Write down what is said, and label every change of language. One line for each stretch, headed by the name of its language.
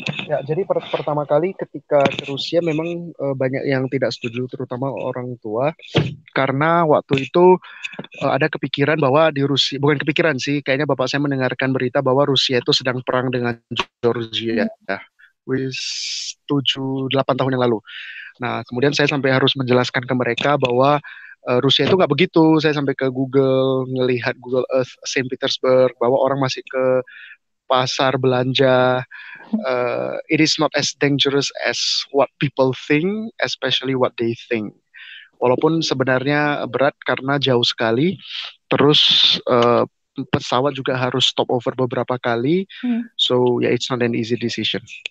Indonesian: Ya, jadi pertama kali ketika ke Rusia memang banyak yang tidak setuju, terutama orang tua, karena waktu itu ada kepikiran bahwa di Rusia, bukan kepikiran sih, kayaknya bapak saya mendengarkan berita bahwa Rusia itu sedang perang dengan Georgia, which 7-8 tahun yang lalu. Nah, kemudian saya sampai harus menjelaskan ke mereka bahwa Rusia itu nggak begitu. Saya sampai ke Google, ngelihat Google Earth Saint Petersburg, bahwa orang masih ke pasar belanja.
English: It is not as dangerous as what people think, especially what they think.
Indonesian: Walaupun sebenarnya berat karena jauh sekali. Terus pesawat juga harus stop over beberapa kali.
English: So yeah, it's not an easy decision.